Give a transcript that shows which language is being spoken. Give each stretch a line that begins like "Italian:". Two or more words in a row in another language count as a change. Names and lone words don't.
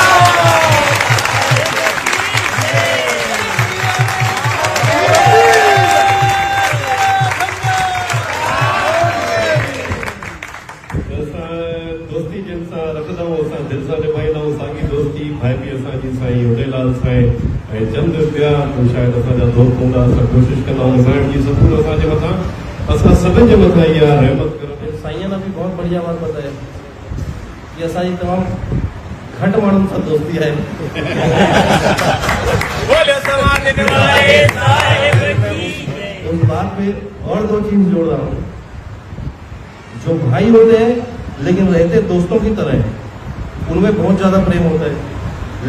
Sindhi: दोस्ती जिन सां रखंदा आहियूं असां दिलि सां निभाईंदा आहियूं। साॻी दोस्ती भाइपी असांजी साईं उडेलाल साईं ऐं चंद ॿिया शायदि असांजा दोस्त हूंदा। असां कोशिशि कंदा आहियूं साईं जी सबूर असांजे मथां, असां सभिनि जे मथां इहा रहमत करो।
Urdu: سائیں نے بھی بہت بڑھیا بات بتایا کہ
Sindhi: असांजी तमाम घट माण्हुनि सां दोस्ती है।
Urdu: اس بات پہ اور دو چیز جوڑ رہا ہوں. جو بھائی ہوتے ہیں لیکن رہتے دوستوں کی طرح ہیں، ان میں بہت زیادہ پریم ہوتا ہے.